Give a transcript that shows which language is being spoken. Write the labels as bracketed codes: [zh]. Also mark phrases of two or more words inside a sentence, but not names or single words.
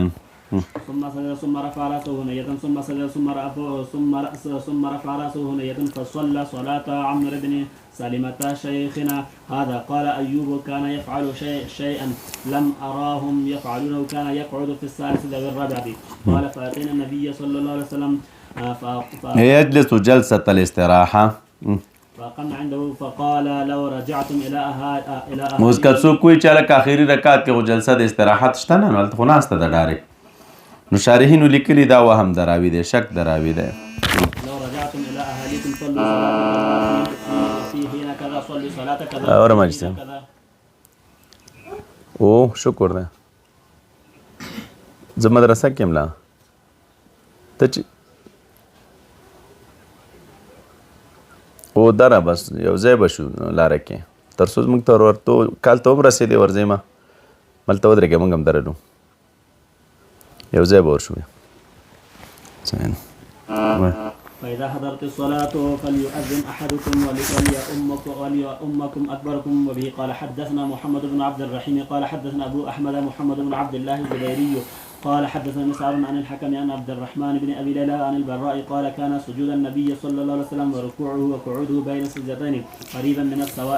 [ar] ثم سجد ثم رفع راسه هنية ثم سجد ثم رفع راسه هنية فصلى صلاة عمرو بن سلمة شيخنا هذا. قال أيوب كان يفعل شيئا لم أراهم يفعلونه كان يقعد في الثالث أو الرابع. قال فأتينا النبي صلى الله عليه وسلم يجلس جلسة الاستراحة فقام عنده فقال لو رجعتم إلى [ps] موږ که څوک وایي چې هلکه آخري رکعت کې خو جلسه د استراحت شته نه نو هلته خو ناسته ده ډایرکټ. نو شارحینو لیکلي دا وهم د راوي دی شک د راوي دی. [ar] لو رجعتم إلى أهاليكم صلوا صلاة في حين كذا صلوا صلاة كذا [ps] اور مجلس او شکر ده زه مدرسه کې یم لا ته چې او دره بس یو ځای به شو لاره کې تر څو موږ ته ورته کال ته هم رسېدې ورځې ما ملته ودرېږې موږ هم درلو یو ځای به ورشو. [ar] فإذا حضرت الصلاة فليؤذن أحدكم وليؤمكم أكبركم. وبه قال حدثنا محمد بن عبد الرحيم قال حدثنا أبو أحمد محمد بن عبد الله الزبيري قال حدثنا مسعر عن الحكم عن عبد الرحمن بن ابي ليلى عن البراء قال كان سجود النبي صلى الله عليه وسلم وركوعه وقعوده بين السجدتين قريبا من السواء.